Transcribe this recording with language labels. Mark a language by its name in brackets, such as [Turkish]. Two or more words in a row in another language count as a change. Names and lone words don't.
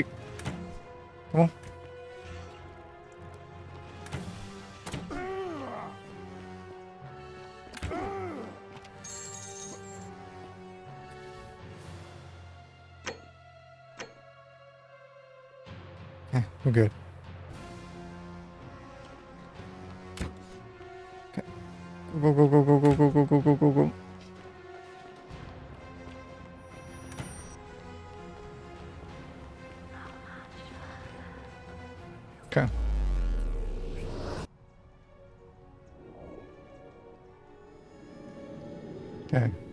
[English] Come on. Okay, we're good. Okay. Go, go, go, go, go, go, go, go, go, go, go. Okay. Okay.